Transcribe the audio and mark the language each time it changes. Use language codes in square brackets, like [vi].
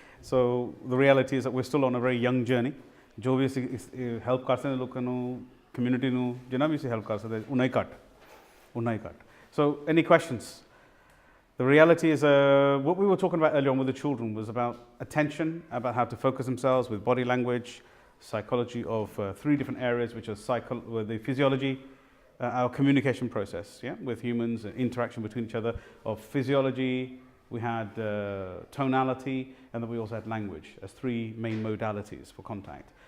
[en] So the reality is that we're still on a very young journey. [pa] ਜੋ ਵੀ ਅਸੀਂ help ਕਰ ਸਕਦੇ ਲੋਕਾਂ ਨੂੰ ਕਮਿਊਨਿਟੀ ਨੂੰ ਜਿੰਨਾ ਵੀ ਅਸੀਂ ਹੈਲਪ ਕਰ ਸਕਦੇ ਉਨਾ ਹੀ ਘੱਟ. [en] So any questions? The reality is what we were talking about earlier on with the children was about attention, about how to focus themselves with body language, psychology of 3 different areas which are with the physiology, our communication process, with humans, interaction between each other, of physiology, we had tonality, and then we also had language as 3 main modalities for contact.